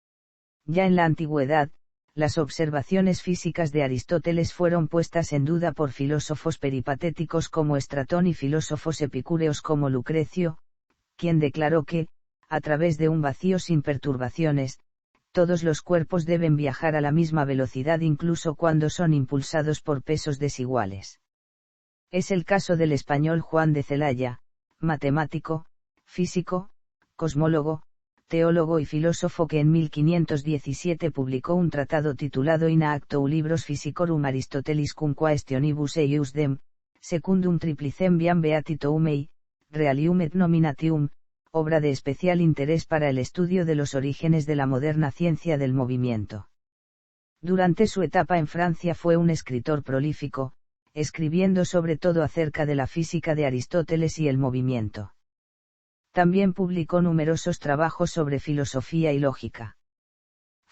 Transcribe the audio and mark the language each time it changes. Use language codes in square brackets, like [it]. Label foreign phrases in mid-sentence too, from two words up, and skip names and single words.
[es] Ya en la antigüedad, las observaciones físicas de Aristóteles fueron puestas en duda por filósofos peripatéticos como Estratón y filósofos epicúreos como Lucrecio, quien declaró que, a través de un vacío sin perturbaciones, todos los cuerpos deben viajar a la misma velocidad incluso cuando son impulsados por pesos desiguales. Es el caso del español Juan de Celaya, matemático, físico, cosmólogo, teólogo y filósofo que en 1517 publicó un tratado titulado In acto libros physicorum Aristoteliscum quaestionibus eiusdem, secundum triplicem viam beatituum ei, realium et nominatium, obra de especial interés para el estudio de los orígenes de la moderna ciencia del movimiento. Durante su etapa en Francia fue un escritor prolífico, escribiendo sobre todo acerca de la física de Aristóteles y el movimiento. También publicó numerosos trabajos sobre filosofía y lógica.